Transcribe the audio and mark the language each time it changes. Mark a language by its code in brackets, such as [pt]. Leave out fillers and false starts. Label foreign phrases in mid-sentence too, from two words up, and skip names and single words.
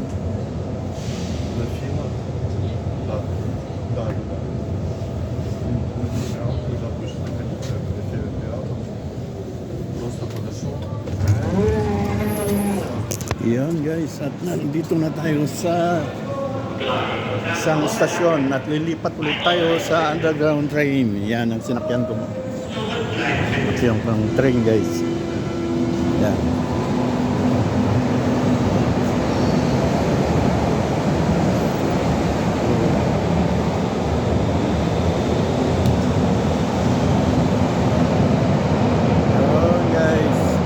[ru] На Фила? Да. Да, да, да. На Филиал, когда будешь находить на Филиал, просто подошел. [tl] Yan guys, at nandito na tayo sa isang stasyon at lilipat ulit tayo sa [en] underground train. [tl] Yan ang sinakyan ko. Ito yung pang [en] train guys. [tl] Yan. Yun guys.